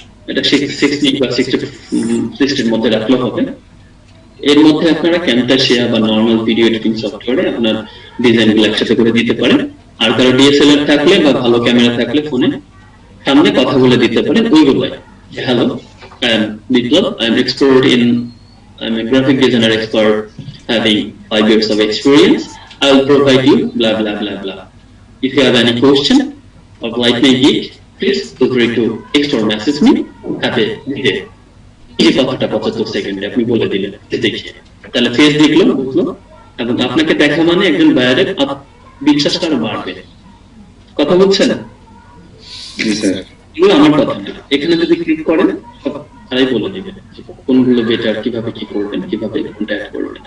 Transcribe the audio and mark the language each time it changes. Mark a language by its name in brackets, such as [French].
[Bangla] এটা 60 বা 60 মধ্যে রাখলে হবে। এর মধ্যে আপনারা ক্যামটাশিয়া বা নরমাল ভিডিও এডিটিং সফটওয়্যারে আপনার ডিজাইন গুলো একসাথে করে দিতে পারেন। আর কারো ডিএসএলআর থাকলে বা ভালো ক্যামেরা থাকলে ফোনে সামনে কথা বলে দিতে পারেন ওইগুলাই। [English] Hello, I am Biplab. I am a graphic designer expert having 5 years of experience. I will provide you blah blah blah blah. If you have any question or like my gig, please feel free to text or message me. Have a good day. [Bangla] এই কথাটা 75 সেকেন্ডে আপনি বলে দিলেন, দেখিয়ে তাহলে face দেখলো, বুঝলো, এবং আপনাকে দেখা মানে একজন বায়ারের বিশ্বাসটা বাড়বে। কথা বলছেন? জি স্যার। এগুলো আমার কথা না, এখানে যদি ক্লিক করেন সব তারাই বলে দিবে কোনগুলো বেটার, কিভাবে কি করবেন, কিভাবে কোনটা অ্যাড করবেন।